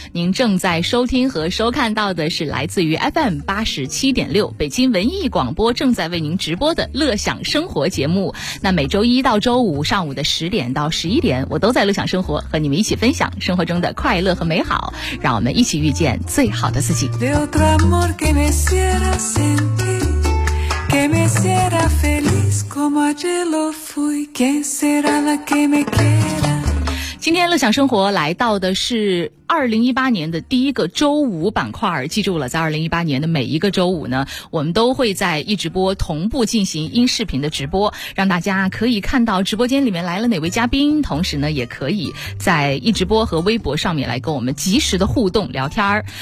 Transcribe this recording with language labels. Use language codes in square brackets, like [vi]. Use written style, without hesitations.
[zh] 您正在收听和收看到的是来自于 FM87.6 北京文艺广播正在为您直播的乐享生活节目。那每周一到周五上午的10:00到11:00，我都在乐享生活和你们一起分享生活中的快乐和美好，让我们一起遇见最好的自己。 [es] Que me hiciera feliz como ayer lo fui. ¿Quién será la que me quiera? [zh] 今天乐享生活来到的是2018年的第一个周五板块，记住了，在2018年的每一个周五呢，我们都会在一直播同步进行音视频的直播，让大家可以看到直播间里面来了哪位嘉宾，同时呢也可以在一直播和微博上面来跟我们及时的互动聊天。